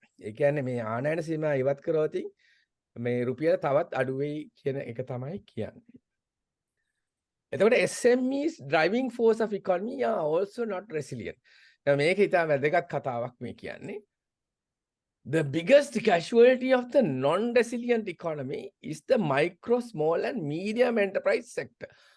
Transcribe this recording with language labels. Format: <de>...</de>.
<si>ඒ කියන්නේ මේ ආනයන සීමා ඉවත් කරොත් මේ රුපියල තවත් අඩු වෙයි කියන එක තමයි කියන්නේ. එතකොට</si> <en>SMEs driving force of economy are also not resilient.</en> <si>දැන් මේක ඉතාම වැදගත් කතාවක් මේ කියන්නේ.</si> <en>The biggest casualty of the non-resilient economy is the micro, small and medium enterprise sector.</en>